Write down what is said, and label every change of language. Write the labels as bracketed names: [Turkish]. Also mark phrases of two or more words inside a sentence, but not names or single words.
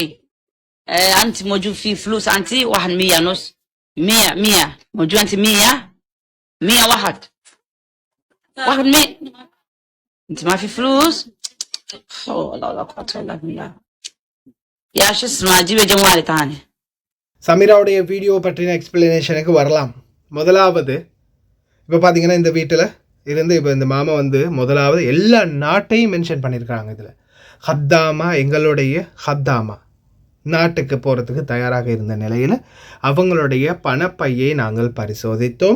[Arabic] انت موجود في فلوس؟ انت 100 ونص. 100 موجود. انت 100 واحد 100. انت ما في فلوس. لا قوة الا بالله. يا شو اسمه جيبي جوالي تعالي. [Tamil] சமீராவுடைய வீடியோ பற்றின எக்ஸ்பிளனேஷனுக்கு வரலாம். முதலாவது இப்போ பார்த்தீங்கன்னா இந்த வீட்டில் இருந்து இப்போ இந்த மாமா முதலாவது எல்லா நாட்டையும் மென்ஷன் பண்ணியிருக்காங்க. இதில் ஹத்தாமா, எங்களுடைய ஹத்தாமா நாட்டுக்கு போகிறதுக்கு தயாராக இருந்த நிலையில் அவங்களுடைய பணப்பையை நாங்கள் பரிசோதித்தோம்.